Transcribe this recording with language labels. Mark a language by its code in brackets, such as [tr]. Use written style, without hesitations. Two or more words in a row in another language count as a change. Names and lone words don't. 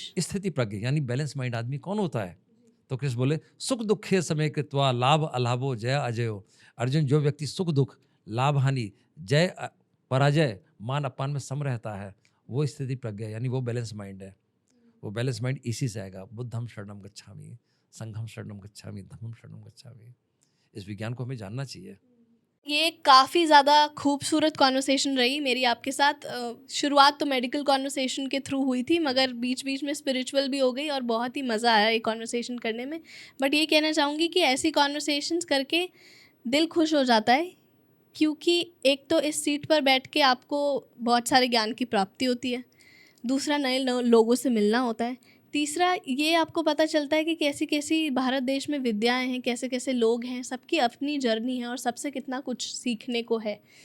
[hi] स्थिति प्रज्ञ यानी [en] balance mind [hi] आदमी कौन होता है, तो कृष्ण बोले [sa] सुख दुखे समय कृत्वा लाभ अलाभो जय अजयो। [hi] अर्जुन, जो व्यक्ति सुख दुख लाभ हानि जय पराजय मान अपमान में सम रहता है, वो स्थिति प्रज्ञा यानी वो [en] balance mind [hi] है। वो [en] balance mind [hi] इसी से आएगा, [pi] बुद्धम शरणम गच्छामि, संघम शरणम गच्छामि, धम्मम शरणम गच्छामि। [hi] इस विज्ञान को हमें जानना चाहिए। ये काफ़ी ज़्यादा खूबसूरत कॉन्वर्सेशन रही मेरी आपके साथ। शुरुआत तो [en] medical conversation [hi] के थ्रू हुई थी, मगर बीच बीच में स्पिरिचुअल भी हो गई और बहुत ही मज़ा आया ये कॉन्वर्सेशन करने में। बट ये कहना चाहूँगी कि ऐसी कॉन्वर्सेशंस करके दिल खुश हो जाता है, क्योंकि एक तो इस सीट पर बैठ के आपको बहुत सारे ज्ञान की प्राप्ति होती है, दूसरा नए लोगों से मिलना होता है, तीसरा ये आपको पता चलता है कि कैसी कैसी भारत देश में विद्याएं हैं, कैसे कैसे लोग हैं, सबकी अपनी जर्नी है और सबसे कितना कुछ सीखने को है।